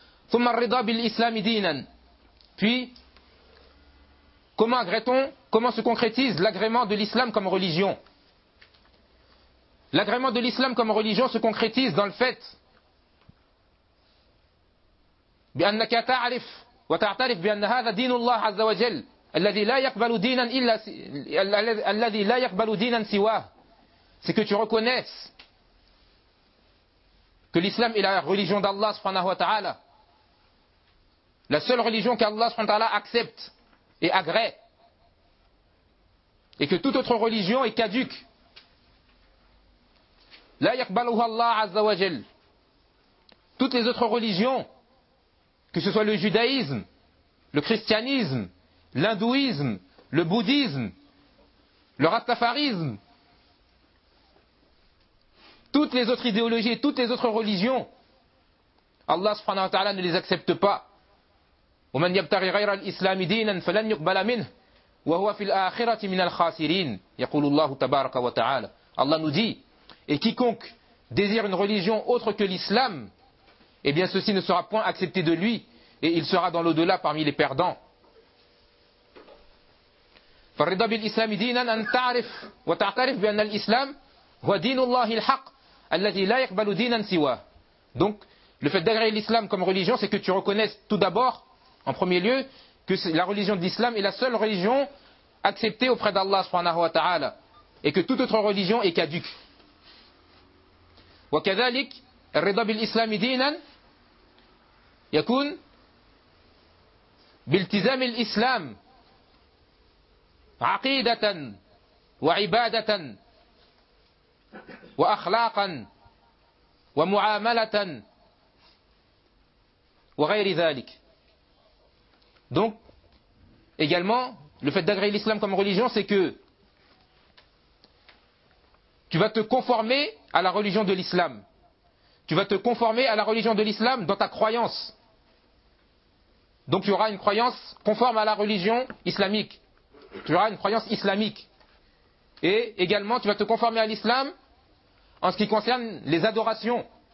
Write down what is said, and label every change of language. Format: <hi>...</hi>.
<ar>ثم الرضا بالإسلام دينا.</ar> <fr>Puis, comment agrée-t-on, comment se concrétise l'agrément de l'islam comme religion? L'agrément de l'islam comme religion se concrétise dans le fait</fr> <ar>بأنك تعرف وتعترف بأن هذا دين الله عز وجل الذي لا يقبل دينا إلا الذي لا يقبل دينا سواه.</ar> <fr>C'est que tu reconnaisses que l'islam est la religion d'Allah subhanahu wa ta'ala. La seule religion qu'Allah subhanahu wa ta'ala accepte et agrée. Et que toute autre religion est caduque.</fr> <ar>La yakbaluha Allah azza wa jal.</ar> <fr>Toutes les autres religions, que ce soit le judaïsme, le christianisme, l'hindouisme, le bouddhisme, le rastafarisme, toutes les autres idéologies, toutes les autres religions, Allah subhanahu wa ta'ala ne les accepte pas.</fr> <ar>وَمَنْ يَبْتَغِ غَيْرَ الْإِسْلَامِ دِينًا فَلَنْ يُقْبَلَ مِنْهُ وَهُوَ فِي الْآخِرَةِ مِنَ الْخَاسِرِينَ يَقُولُ اللَّهُ تَبَارَكَ وَتَعَالَى.</ar> <fr>Allah nous dit, et quiconque désire une religion autre que l'islam, eh bien ceci ne sera point accepté de lui, et il sera dans l'au-delà parmi les perdants.</fr> <ar>فَالرِضَى بِالْإِسْلَامِ دِينًا أَنْ تَعْرِفْ وَتَعْتَرِفْ بِأَنَّ الْإِسْلَامَ هو دين الله الحق الذي لا يقبل دينا سواه.</ar> <fr>Donc le fait d'agréer l'islam comme religion, c'est que tu reconnaisses tout d'abord, en premier lieu, que la religion de l'islam est la seule religion acceptée auprès d'Allah subhanahu wa ta'ala et que toute autre religion est caduque.</fr> <ar>وكذلك الرضا بالاسلام دينا يكون بالتزام الاسلام عقيده وعباده واخلاقا ومعامله وغير ذلك.</ar> <fr>Donc également le fait d'agréer l'islam comme religion, c'est que tu vas te conformer à la religion de l'islam, tu vas te conformer à la religion de l'islam dans ta croyance, donc tu auras une croyance conforme à la religion islamique, tu auras une croyance islamique, et également tu vas te conformer à l'islam en ce qui concerne les adorations.</fr>